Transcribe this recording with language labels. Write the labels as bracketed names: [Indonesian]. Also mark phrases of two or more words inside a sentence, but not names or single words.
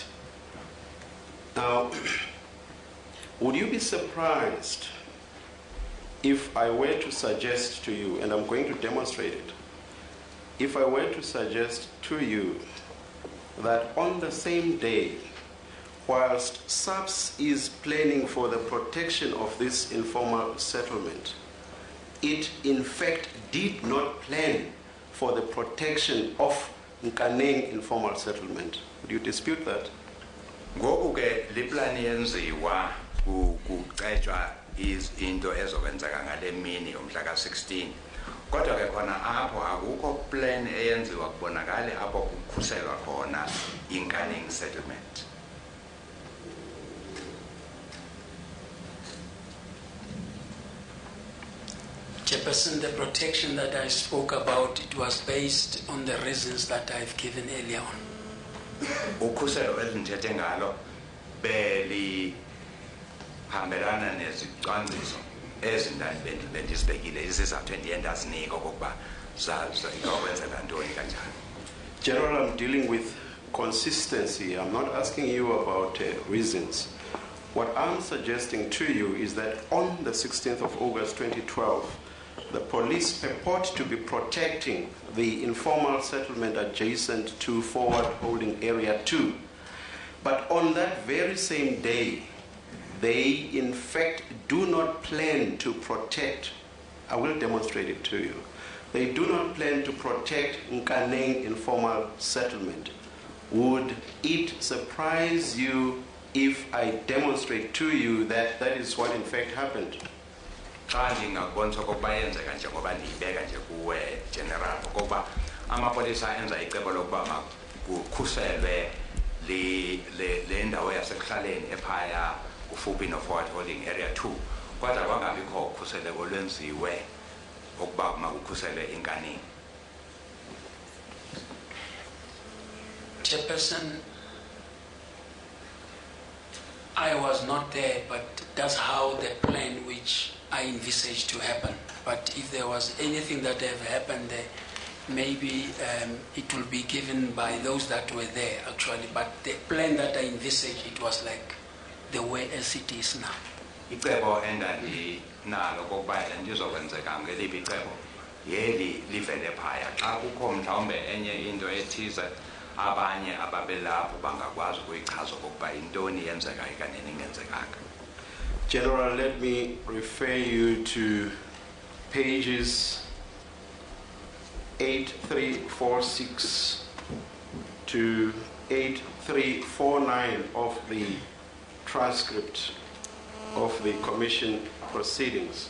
[English] Now, would you be surprised if I were to suggest to you, and I'm going to demonstrate it, if I were to suggest to you that on the same day, whilst SABC is planning for the protection of this informal settlement, it in fact did not plan for the protection of Nkaneng informal settlement. Would you dispute that? [Xhosa] Ngoku ke liplani yenziwa kucetshwa into ezokwenzeka ngale mini yomhla ka-16. Kodwa ke khona apho akukho plan eyenziwa kubonakale apho kukhuselwa khona Nkaneng settlement. [English] Chairperson, the protection that I spoke about, it was based on the reasons that I've given earlier on. [Xhosa] Ukhuselo ezithethe ngalo beli hambelana nezicwangciso ezindali bendizibekile izizathu endiye ndazinika okokuba zakwenzeka ntoni kanjani. [English] General, I'm dealing with consistency. I'm not asking you about reasons. What I'm suggesting to you is that on the 16th of August 2012, the police purport to be protecting the informal settlement adjacent to forward holding area 2. But on that very same day, they in fact do not plan to protect, I will demonstrate it to you, they do not plan to protect Nkaneng informal settlement. Would it surprise you if I demonstrate to you that that is what in fact happened? [Xhosa] Xa ndingakubonisa okokuba yenzeka njengoba ndiyibeka nje kuwe general okokuba amapolisa enza icebo lokuba makukhuselwe le ndawo yasekuhlaleni ephaya kufuphi no- [English] forward holding area 2 [Xhosa] kodwa kwangabikho ukhuseleko olwenziwe okuba makukhuselwe Nkaneng. [English] Chairperson, I was not there, but that's how the plan which I envisaged to happen. But if there was anything that have happened there, maybe it will be given by those that were there actually. But the plan that I envisaged, it was like the way as it is now. [Xhosa] Icebo endandinalo kokuba ndizokwenzeka ngeliphi icebo yeli livele phaya xa kukho mhlawumbe enye into ethize abanye ababelapho bangakwazi ukuyichaza okokuba yintoni yenzeka kanene ingenzekanga. [English] General, let me refer you to pages 8346 to 8349 of the transcript of the commission proceedings.